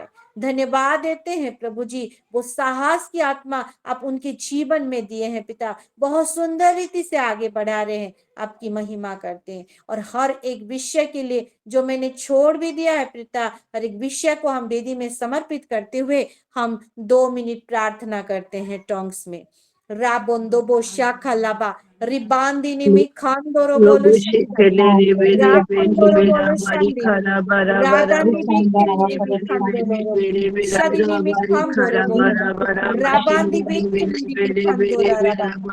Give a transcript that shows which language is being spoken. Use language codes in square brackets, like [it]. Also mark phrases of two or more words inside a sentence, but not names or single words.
[hi] धन्यवाद देते हैं प्रभु जी, वो साहस की आत्मा आप उनके जीवन में दिए हैं पिता, बहुत सुंदर रीति से आगे बढ़ा रहे हैं, आपकी महिमा करते हैं। और हर एक विषय के लिए जो मैंने छोड़ भी दिया है पिता, हर एक विषय को हम वेदी में समर्पित करते हुए हम 2 मिनट प्रार्थना करते हैं टोंग्स में। राबोंदो बोशा खलाबा रिबांदिनी मी खांदोरो बोलो राखंदोरो बोलो शांदिनी रागांदी बिखिली भी खांदोरो शदिनी मी खांदोरो बोलो राबांदी बिखिली भी खांदोरा रबा